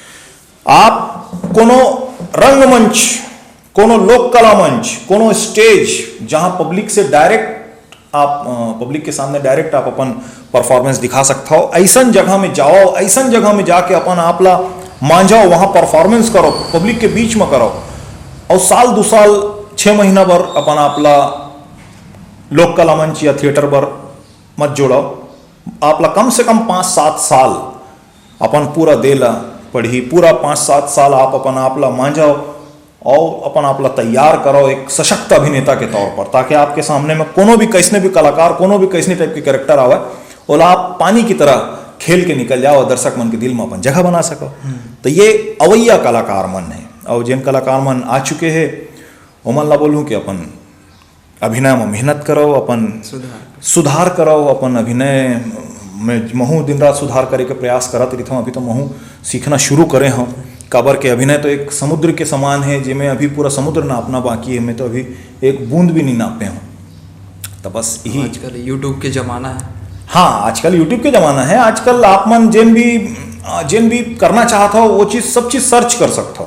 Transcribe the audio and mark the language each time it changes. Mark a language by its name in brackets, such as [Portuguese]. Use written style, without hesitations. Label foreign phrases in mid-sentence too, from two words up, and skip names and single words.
[Chhattisgarhi] आप कोनो रंगमंच, कोनो लोक कला मंच, कोनो स्टेज जहां पब्लिक से डायरेक्ट आप पब्लिक के सामने डायरेक्ट आप अपन परफॉर्मेंस दिखा सकता हो, ऐसा जगह में जाओ, ऐसा जगह में जाके अपन आपला मांझाओ, वहां परफॉर्मेंस करो, पब्लिक के बीच में करो, और साल 2 साल 6 महीना भर अपन आपला लोक कला मंच या थिएटर पर मत जोड़ाओ। आपला कम से कम 5-7 साल अपन पूरा देला पढ़ी, पूरा 5-7 साल आप अपन आपला मांझाओ और अपन आपला तैयार करो एक सशक्त अभिनेता के तौर पर, ताकि आपके सामने में कोनो भी कैसने भी कलाकार, कोनो भी कैसने टाइप के कैरेक्टर आवे, ओला आप पानी की तरह खेल के निकल जाओ, दर्शक मन के दिल में अपन जगह बना सको। तो ये अवैया कलाकार मन है, और जिन कलाकार मन आ चुके हैं वो मन ला बोलूँ कि अपन अभिनय में मेहनत करो, अपन सुधार करो, अपन अभिनय में महू दिन रात सुधार करे के प्रयास करत रही हूँ। अभी तो महू सीखना शुरू करे हूँ, काबर के अभिनय तो एक समुद्र के समान है, जिसमें अभी पूरा समुद्र नापना बाकी है, मैं तो अभी एक बूंद भी नहीं नापे हूँ। तो बस यही आजकल यूट्यूब के जमाना है। हाँ, आजकल यूट्यूब के ज़माना है। आजकल आप मन जिन भी करना चाहता हो वो चीज़, सब चीज़ सर्च कर सकता हो।